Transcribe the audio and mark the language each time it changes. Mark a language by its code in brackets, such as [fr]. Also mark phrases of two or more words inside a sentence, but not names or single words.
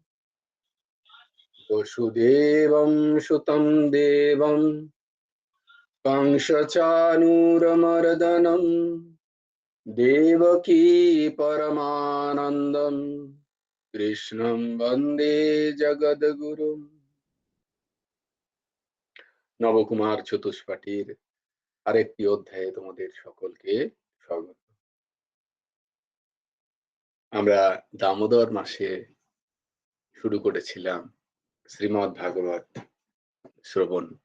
[sa] वसुदेवं सुतं देवं कंसचानूरमर्दनं देवकी परमानन्दं कृष्णं वन्दे जगद्गुरुम्। [bn] নবকুমার চতুষ্পাঠীর আরেকটি অধ্যায়ে তোমাদের সকলকে স্বাগত। আমরা দামোদর মাসে শুরু করেছিলাম শ্রীমদ্ ভাগবত শ্রবণ।